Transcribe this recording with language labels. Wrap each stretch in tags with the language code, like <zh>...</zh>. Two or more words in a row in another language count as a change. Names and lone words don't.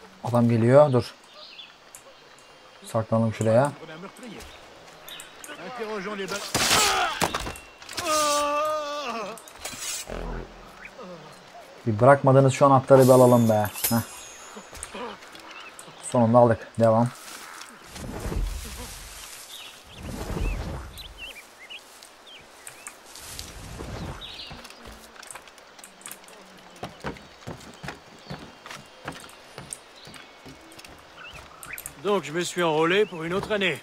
<tr>Adam geliyor. Dur. Saklanalım şuraya. Bir bırakmadığınız şu anahtarı bir alalım be. Heh. Sonunda aldık. Devam.</tr> <fr>Donc je me suis enrôlé pour une autre année.</fr>